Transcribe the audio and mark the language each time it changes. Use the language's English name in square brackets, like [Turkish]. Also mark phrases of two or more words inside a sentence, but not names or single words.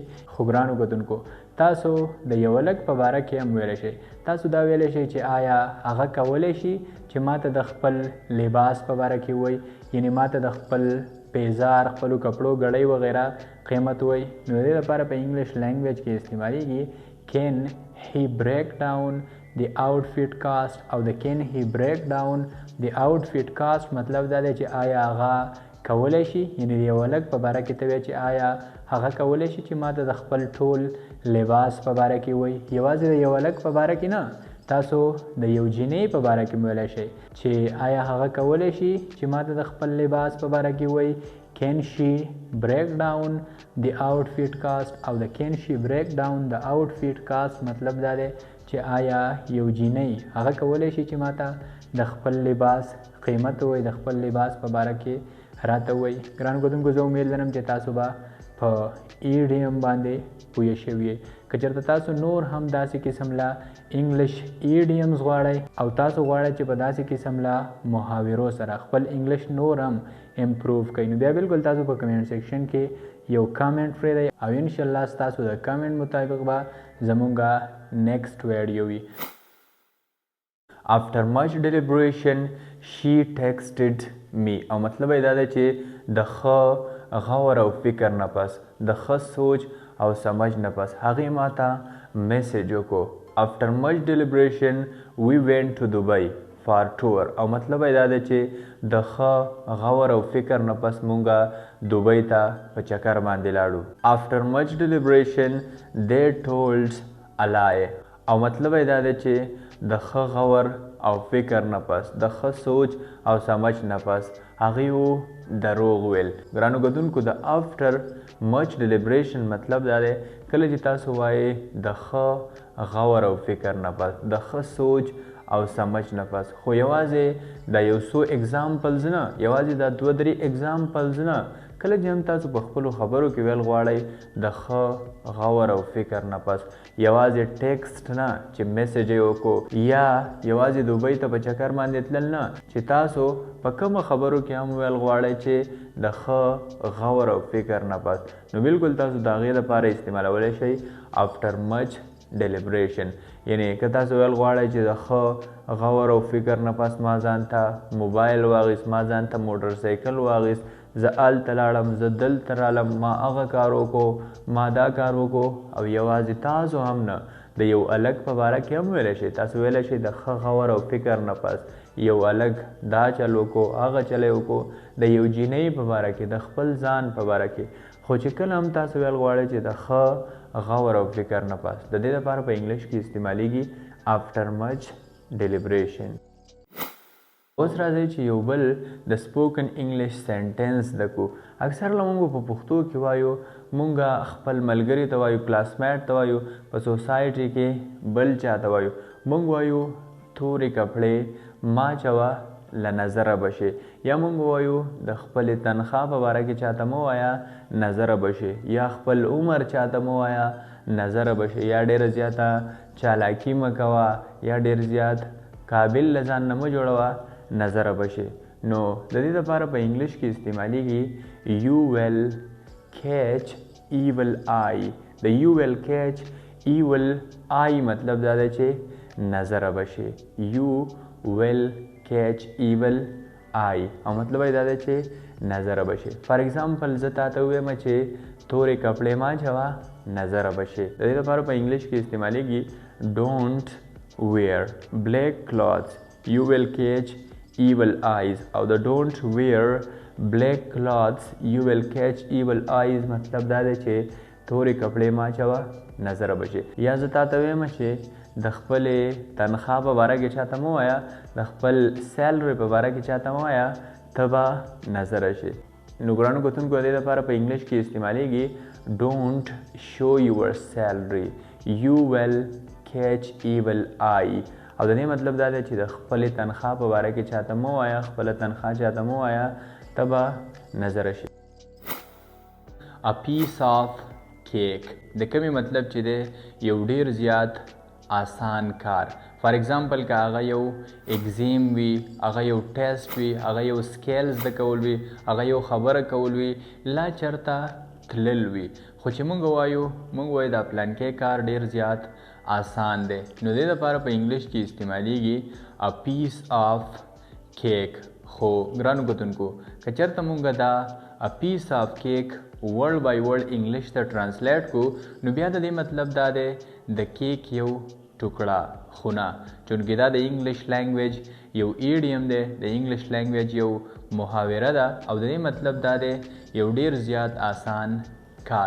[Pashto] خو ګرانو کتونکو تاسو د یو هلک په باره کې هم ویلی شئ، تاسو دا ویلی شئ چې آیا هغه کولی شي چې ما ته د خپل لباس په باره کې ووایي، یعنی ما ته د خپل پیزار، خپلو کپړو ګړۍ وغیره قیمت وایي. نو د دې لپاره په [English] English language [Pashto] کې استعمالیږي [English] can he break down the outfit cast، [Pashto] او د [English] can he break down the outfit cast [Pashto] مطلب دا دی چې آیا هغه کولی شي، یعنی د یو هلک په باره کې ته وایې چې آیا هغه کولی شي چې ما ته د خپل ټول لباس په باره کې وایي. یوازې د یو هلک په باره کې نه، تاسو د یو جینۍ په باره کې ویلی شئ چې آیا هغه کولی شي چې ما ته د خپل لباس په باره کې وایي. [English] can she break down the outfit cast، [Pashto] او د [English] can she break down the outfit cast [Pashto] مطلب دا دی چې آیا یو جینۍ هغه کولی شي چې ما ته د خپل لباس قیمت ووایي، د خپل لباس په باره کې راته ووایي. ګرانو کتونکو زه امید لرم چې تاسو به په ایډیم باندې پوه شوي. که چېرته تاسو نور هم داسې قسم له [English] English idioms [Pashto] غواړئ او تاسو غواړئ چې په داسې قسم له محاورو سره خپل انګلیش نور هم امپروو کړئ، نو بیا بالکل تاسو په [English] comment section [Pashto] کې یو کامنټ پرېږدئ او انشاءالله ستاسو د کامنټ مطابق به زموږ [English] next video [Pashto] وي. [English] After much deliberation she texted me، [Pashto] او مطلب یې دا دی چې د ښه غور او فکر نه پس، د ښه سوچ او سمجھ نه پس هغې ما ته میسیج وکړو. [English] After much deliberation we went to Dubai for tour، [Pashto] او مطلب یې دا دی چې د ښه غور او فکر نه پس مونږه دوبۍ ته په چکر باندې لاړو. [English] After much deliberation they told a lie، [Pashto] او مطلب یې دا دی چې د ښه غور او فکر نه پس، د ښه سوچ او سمجھ نه پس هغې دروغ ویل. ګرانو کتونکو د [English] after much deliberation [Pashto] مطلب دا دی کله چې تاسو وایې د ښه غور او فکر نه پس، د ښه سوچ او سمجھ نه پس، خو یوازې دا یو څو اگزامپلز نه، یوازې دا 2-3 اگزامپلز نه، کله چې هم تاسو په خپلو خبرو کې ویل غواړئ د ښه غور او فکر نه پس، یوازې ټیکسټ نه چې میسیج یې وکړو یا یوازې دوبۍ ته په چکر باندې تلل نه، چې تاسو په کومو خبرو کې هم ویل غواړئ چې د ښه غور او فکر نه پس، نو بالکل تاسو د هغې لپاره استعمالولی شئ [English] after much deliberation. [Pashto] یعنی که تاسو ویل غواړئ چې د ښه غور او فکر نه پس ما ځان ته موبایل واخیست، ما ځان ته موټر سایکل واخیست، زه هلته لاړم، زه دلته رالم، ما هغه کار وکړو، ما دا کار وکړو. او یوازې تاسو هم نه، د یو هلک په باره کې هم ویلی شئ. تاسو ویلی شئ د ښه غور او فکر نه پس یو هلک دا چل وکړو، هغه چل یې وکړو. د یو جینۍ په باره کې، د خپل ځان په باره کې. خو چې کله هم تاسو ویل غواړئ چې د ښه غور او فکر نه پس، د دې لپاره په انګلیش کې استعمالیږي [English] after much deliberation. [Pashto] اوس راځئ چې یو بل د [English] spoken English sentence [Pashto] زده کړو. اکثر له موږ په پښتو کې وایو، موږ خپل ملګري ته وایو، کلاسمیټ ته وایو، په سوسایټي کې بل چا ته وایو. موږ وایو تورې کپړې ما چوه له نظره بشي، یا موږ وایو د خپلې تنخوا په باره کې چاته مه وایه نظره بشي، یا خپل عمر چاته مه وایه نظره بشي، یا ډېره زیاته چالاکي مه کوه، یا ډېر زیات قابل له ځان نه مه جوړوه نظره بشي. نو د دې لپاره په انګلیش کې استعمالیږي [English] you will catch evil eye. [Pashto] د [English] you will catch evil eye [Pashto] مطلب دا دی چې نظره بشي. [English] you will catch evil eye [Pashto] او مطلب دا دی چې نظره بشي. [English] for example [Pashto] زه تاته ووایم چې تورې کپړې ما چوه نظره بشي. د دې لپاره په انګلیش کې استعمالیږي [English] don't wear black clothes, you will catch evil eyes. [Pashto] او د [English] don't wear black clothes, you will catch evil eyes [Pashto] مطلب دا دی چې تورې کپړې ما چوه نظره بشي. یا زه تاته ویم چې د خپلې تنخوا په باره کې چاته مه وایه، د خپل سیلري په باره کې چاته مه وایه، ته به نظره شي. نو ګرانو کتونکو د دې لپاره په انګلیش کې استعمالیږي [English] don't show your salary, you will catch evil eye. [Pashto] او د دې مطلب دا دی چې د خپلې تنخوا په باره کې چاته مه وایه، خپله تنخوا چاته مه وایه، ته به نظره شي. [English] a piece of cake [Pashto] د کمی مطلب چې دی یو ډیر زیات آسان کار. [English] for example [Pashto] که هغه یو اگزیم وي، هغه یو ټیسټ وي، هغه یو سکیل زده کول وي، هغه یو خبره کول وي، لا چرته تلل وي، خو چې موږ وایو دا پلانکی کار ډیر زیات آسان دی. نو دې لپاره په انګلیش کې استعمالیږي [English] a piece of cake. [Pashto] خو ګرانو کتونکو که چېرته موږ دا [English] a piece of cake word by word English [Pashto] ته ټرانسلیټ کو، نو بیا د دې مطلب دا دی د کیک یو ټوکړه خونه. چونکې دا د [English] English language [Pashto] یو ایډیم دی، د [English] English language [Pashto] یو محاوره ده، او د دې مطلب دا دی یو ډیر زیات آسان کار.